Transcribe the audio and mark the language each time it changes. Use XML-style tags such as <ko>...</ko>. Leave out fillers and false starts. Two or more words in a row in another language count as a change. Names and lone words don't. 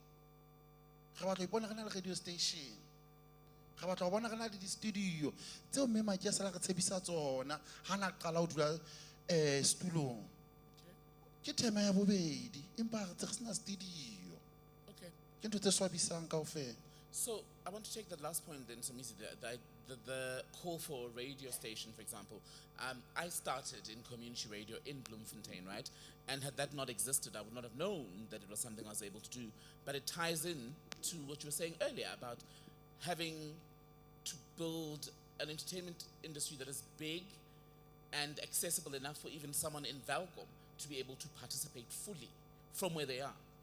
<st>re batla ipona re na le</st> <en>radio station</en> <st>ga batla go bona re na le di studio tseo Mmemaki a sala re tshebisa tsona ha na qala o dula stulong ke tema ya bobedi empa re tse sena studio</st> <en>Okay.</en> <st>ke ntho tse swabisang kaofela.</st> <en>So I want to take that last point then, Samisi, the call for a radio station, for example. I started in community radio in Bloemfontein, right? And had that not existed, I would not have known that it was something I was able to do. But it ties in to what you were saying earlier about having to build an entertainment industry that is big and accessible enough for even someone in Valcom to be able to participate fully from where they are.</en>